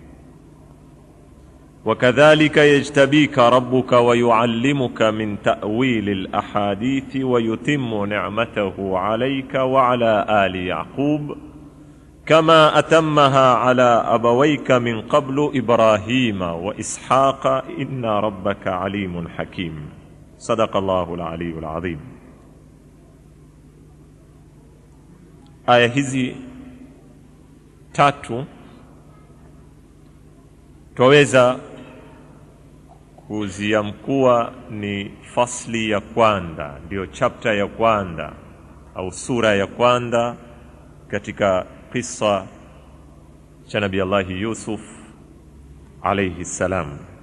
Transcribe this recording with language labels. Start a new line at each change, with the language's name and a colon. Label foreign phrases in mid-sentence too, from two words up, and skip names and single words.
Arabic: وكذلك يجتبيك ربك ويعلمك من تأويل الأحاديث ويتم نعمته عليك وعلى آل يعقوب كما أتمها على أبويك من قبل إبراهيم وإسحاق إن ربك عليم حكيم. صدق الله العلي العظيم.
Swahili: aya hizi tatu twaweza kuziamkua ni fasli ya kwanza, ndio chapter ya kwanza au sura ya kwanza katika kisa cha Nabii Allah Yusuf
Arabic: عليه السلام.